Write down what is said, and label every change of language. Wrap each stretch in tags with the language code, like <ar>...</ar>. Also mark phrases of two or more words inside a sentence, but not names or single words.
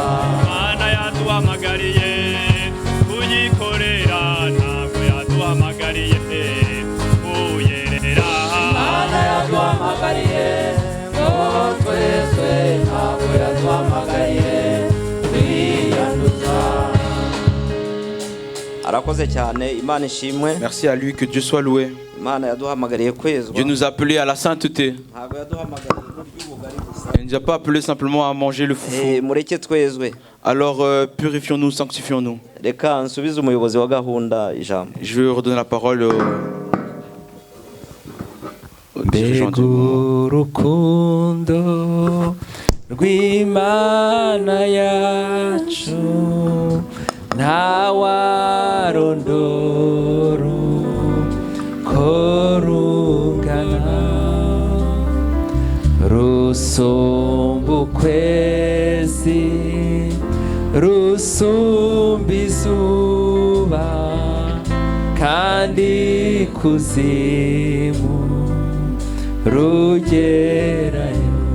<rw>Imana yaduhamagariye kuyikorera, ntabwo yaduhamagariye kuyerera. Imana yaduhamagariye ngo twezwe, ntabwo yaduhamagariye kwiyanduza. Arakoze cyane, Imana ishimwe.</rw> <fr>Merci à lui, que Dieu soit loué.</fr> <rw>Imana yaduhamagariye kwezwa.</rw> <fr>Dieu nous a appelés à la sainteté.</fr> <rw>Ntabwo yaduhamagariye kurya ubugari gusa.</rw> <fr>Il ne nous a pas appelés simplement à manger le foufou.</fr> <rw>Mureke twezwe.</rw> <fr>Alors purifions-nous, sanctifions-nous.</fr> <rw>Reka nsubize umuyobozi wa gahunda ijambo.</rw> <fr>Je vais redonner la parole au dirigeant</fr> <rw>Mbega</rw> <fr>du moment.</fr> <rw>urukundo rw'Imana yacu ntawarondora uko rungana, rusumba ukwezi, rusumba izuba, kandi kuzimu rugerayo.</rw>